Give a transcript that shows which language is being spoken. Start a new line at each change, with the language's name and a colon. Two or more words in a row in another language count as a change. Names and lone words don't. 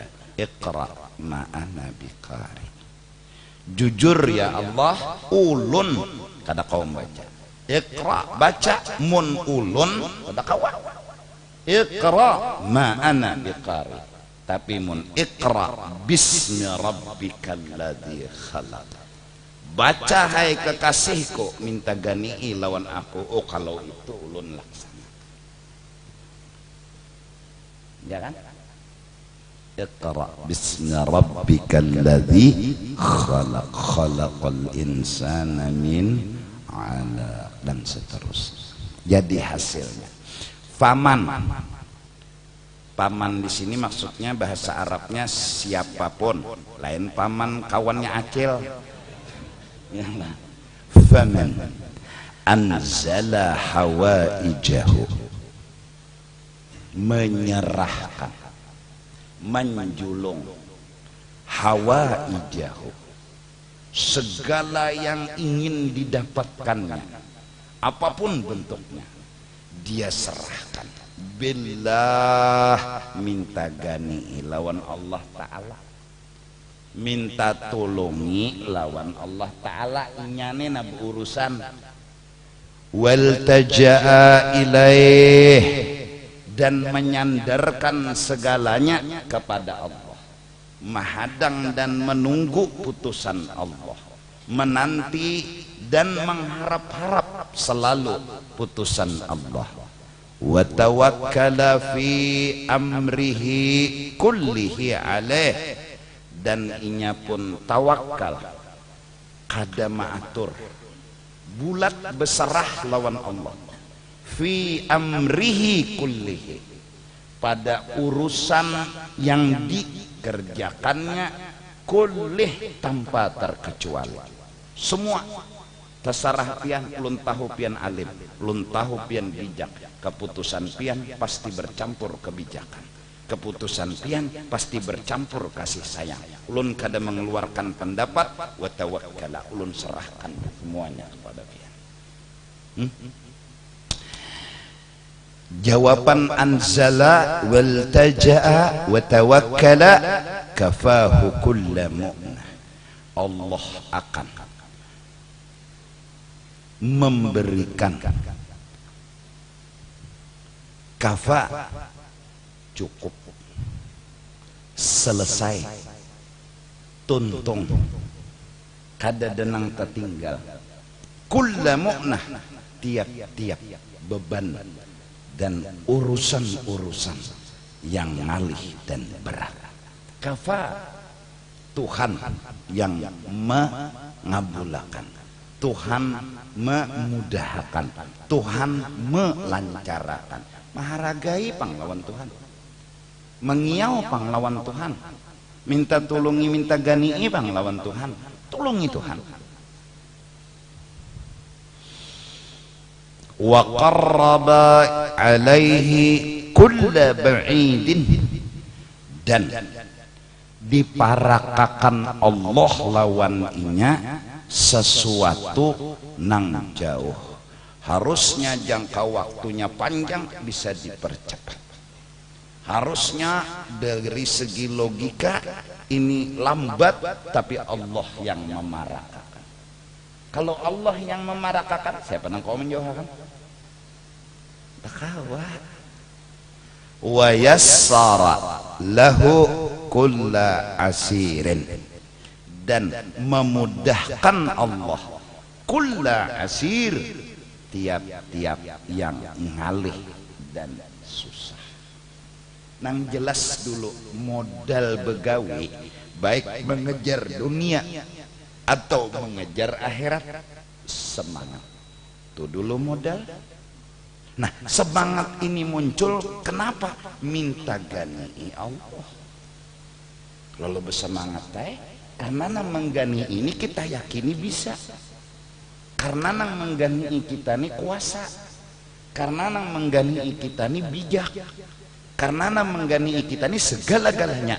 Arabic: اقرأ معنا بقارئ.
Banjar: Jujur ya Allah, ulun kada kaum baca. Iqra baca, mun ulun kada kawan.
Arabic: اقرأ معنا بقارئ.
Banjar: Tapi mun
Arabic: اقرأ باسم ربك الذي خلق.
Banjar: Baca hai kekasihku, minta gani'i lawan aku. Oh kalau itu ulun laksana.
Indonesian: Ya kan?
Arabic: اقرأ باسم ربك الذي خلق، خلق الإنسان من علق,
Indonesian: dan seterusnya.
Banjar: Jadi hasilnya faman. Paman di sini maksudnya bahasa Arabnya siapapun, lain paman kawannya Acil.
Arabic: Ya, فمن أنزل حوائجه,
Indonesian: menyerahkan, menjulung, hawaijahu, segala yang ingin didapatkannya, apapun bentuknya, dia serahkan.
Banjar: Billah, minta gani lawan Allah Ta'ala, minta tolongi lawan Allah Ta'ala, inyane nabi urusan.
Arabic: والتجأ إليه,
Indonesian: dan menyandarkan segalanya kepada Allah, menghadang dan menunggu putusan Allah, menanti dan mengharap-harap selalu putusan Allah.
Arabic: وتوكل في أمره كله عليه,
Banjar: dan inya pun tawakal kada maatur, bulat berserah lawan Allah,
Arabic: في أمره كله,
Indonesian: pada urusan yang dikerjakannya, kullih tanpa terkecuali, semua terserah pian.
Banjar: Ulun tahu pian alim, ulun tahu pian bijak, keputusan pian pasti bercampur kebijakan, keputusan pian pasti bercampur kasih sayang. Ulun kada mengeluarkan pendapat,
Arabic: وتوكل,
Banjar: ulun serahkan semuanya kepada pian.
Arabic: Jawaban أنزل والتجأ وتوكل كفاه كل مؤنة.
Banjar: Allah akan memberikan, kafa cukup, selesai, tuntung, kada denang tertinggal,
Arabic: كل مؤنة,
Banjar: tiap-tiap beban dan urusan-urusan yang ngalih dan berat.
Indonesian: Kafa, Tuhan yang mengabulkan, Tuhan memudahkan, Tuhan melancarkan.
Banjar: Maharagai panglawan Tuhan, mengiau panglawan Tuhan, minta tolongi, minta gani'i panglawan Tuhan, tolongi Tuhan.
Arabic: وقرب إليه كل بعيد,
Banjar: dan diparakakan Allah lawan inya sesuatu nang jauh.
Indonesian: Harusnya jangka waktunya panjang, bisa dipercepat.
Banjar: Harusnya dari segi logika ini lambat, tapi Allah yang memarakakan. Kalau Allah yang memarakakan, siapa nang kau menjauhkan?
Arabic: Takawa. ويسر له كل عسير,
Indonesian: dan memudahkan Allah
Arabic: كل عسير,
Banjar: tiap-tiap yang ngalih dan susah. Nang jelas dulu modal begawi, baik mengejar dunia atau mengejar akhirat, semangat itu dulu modal. Nah, semangat ini muncul kenapa? Minta gani Allah. Lalu bersemangat karena nang menggani ini kita yakini bisa, karena nang menggani kita ini kuasa. karena nang menggani kita ini bijak, karena nang menggani kita ini segala-galanya.